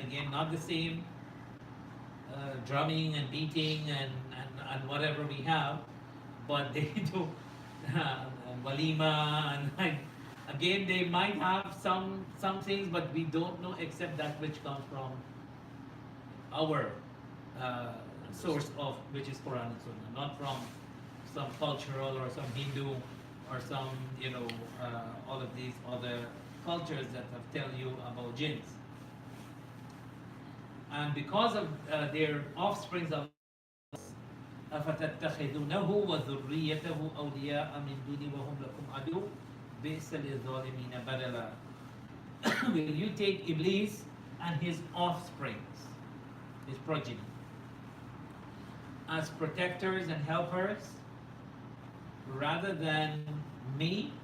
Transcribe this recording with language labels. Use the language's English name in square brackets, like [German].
[English] Again, not the same drumming and beating and whatever we have, but they do walima and like, again, they might have some things, but we don't know except that which comes from our source of, which is Quran and Sunnah, not from some cultural or some Hindu or some, all of these other cultures that have tell you about jinns. And because of their offsprings of [Arabic] أَفَتَتَّخِذُونَهُ وَذُرِّيَّتَهُ أَوْلِيَاءَ مِن دُونِي وَهُمْ لَكُمْ عَدُوٌّ بِئْسَ لِلظَّالِمِينَ بَدَلًا. [English] Will you take Iblis and his offsprings, his progeny, as protectors and helpers rather than me,